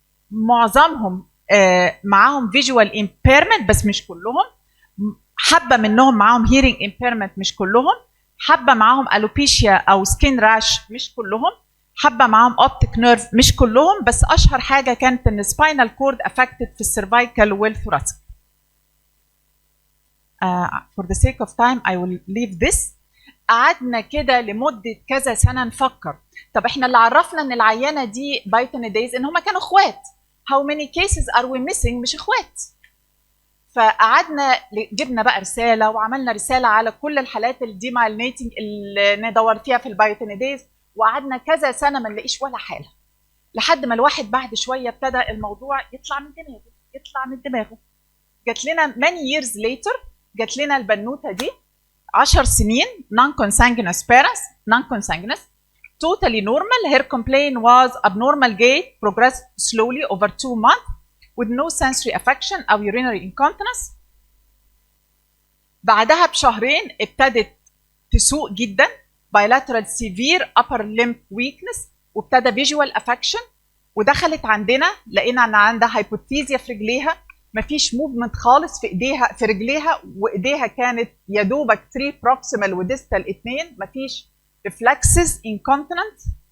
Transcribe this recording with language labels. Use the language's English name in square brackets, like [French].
[Arabic] معظمهم معاهم visual impairment بس مش كلهم، حبه منهم معاهم hearing impairment مش كلهم، حبه معاهم alopecia او skin rash مش كلهم، حبه معاهم optic nerve مش كلهم، بس اشهر حاجه كانت ان spinal cord affected في السيرفايكال والثوراسيك. [English] For the sake of time I will leave this. [Arabic] قعدنا كده لمده كذا سنه نفكر، طب احنا اللي عرفنا ان العيانه دي biotinidase ان هم كانوا اخوات. [English] How many cases are we missing؟ [Arabic] مش اخوات. فقعدنا جبنا بقى رساله وعملنا رساله على كل الحالات الديمايلينيتنج اللي ندور فيها في البايوتينيديز، وقعدنا كذا سنه ما نلاقيش ولا حاله، لحد ما الواحد بعد شويه ابتدى الموضوع يطلع من دماغه. جات لنا [English] many years later [Arabic] جات لنا البنوته دي 10 سنين [English] non consanguineous parents non consanguineous totally normal. Her complaint was abnormal gait progressed slowly over 2 months with no sensory affection أو urinary incontinence. [Arabic] بعدها بشهرين ابتدت تسوق جدا [English] bilateral severe upper limb weakness [Arabic] وابتدى [English] visual affection، [Arabic] ودخلت عندنا لقينا ان عندها hypothesia في رجليها، مفيش movement خالص في ايديها في رجليها، وايديها كانت يا دوبك 3 proximal وديستال 2، مفيش reflexes incontinent.